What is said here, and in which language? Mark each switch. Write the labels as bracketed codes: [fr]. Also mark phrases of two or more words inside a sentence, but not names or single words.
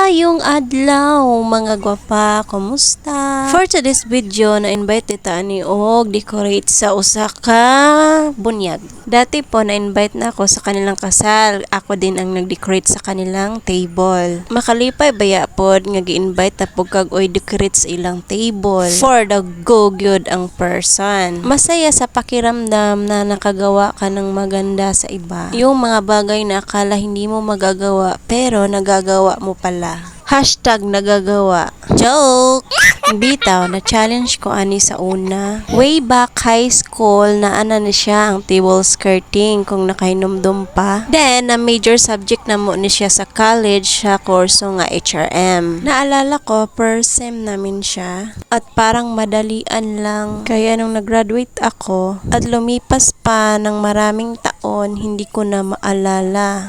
[ceb] Mayong adlaw mga gwapa, kumusta? [en] For today's video, [ceb] na-invite kita ni og decorate sa usa ka bunyag. [tl] Dati po na-invite na ako sa kanilang kasal. Ako din ang nag-decorate sa kanilang table. [ceb] Makalipay baya pod nga gi-invite ta pug kag oy decorate sa ilang table [en] for the go good [ceb] ang person. [tl] Masaya sa pakiramdam na nakagawa ka ng maganda sa iba. Yung mga bagay na akala hindi mo magagawa pero nagagawa mo pala. Hashtag nagagawa. Joke! [ceb] Bitaw, na-challenge ko ani sa una. [en] Way back high school, [ceb] naana na siya ang [en] table skirting [ceb] kung nakahinumdum pa. Then, na major subject na mo ni siya sa college sa kurso nga HRM. [tl] Naalala ko, [en] first sem [tl] namin siya. At parang madalian lang. Kaya nung nag-graduate ako, at lumipas pa ng maraming taon, hindi ko na maalala.